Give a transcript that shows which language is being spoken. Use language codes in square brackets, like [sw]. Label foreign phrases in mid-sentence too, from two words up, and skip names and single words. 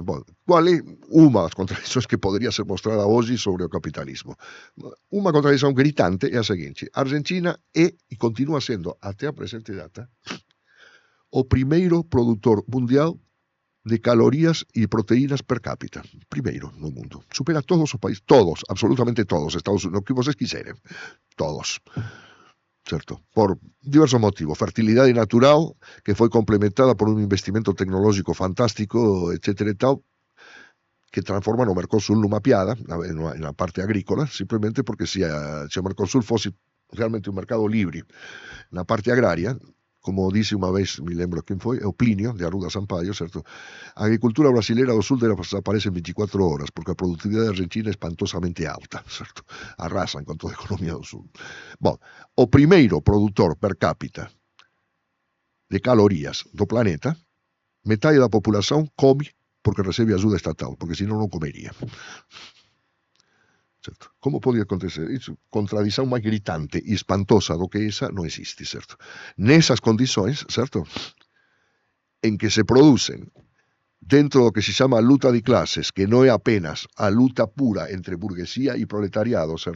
[pt] Bom, qual é uma das contradições que poderia ser mostrada hoje sobre o capitalismo? Uma contradição gritante é a seguinte: a Argentina é e continua sendo, até a presente data, o primeiro produtor mundial de calorias e proteínas [la] per capita. [pt] Primeiro no mundo. Supera todos os países, todos, absolutamente todos, Estados Unidos, o que vocês quiserem. Todos. Certo? Por diversos motivos. Fertilidade natural, que foi complementada por um investimento tecnológico fantástico, etc. e tal, que transforma o Mercosul numa piada, na parte agrícola, simplesmente porque se o Mercosul fosse realmente um mercado livre na parte agrária, como disse uma vez, me lembro quem foi, é o Plínio, de Arruda Sampaio, certo? A agricultura brasileira do sul desaparece em 24 horas, porque a produtividade argentina é espantosamente alta, certo? Arrasa enquanto a economia do sul. Bom, o primeiro produtor [la] per capita [pt] de calorias do planeta, metade da população come porque recebe ajuda estatal, porque senão não comeria. Certo? Como pode acontecer isso? Contradição mais gritante e espantosa do que essa não existe, certo? Nessas condições, certo? Em que se produzem dentro do que se chama luta de classes, que não é apenas a luta pura entre burguesia e proletariado, certo?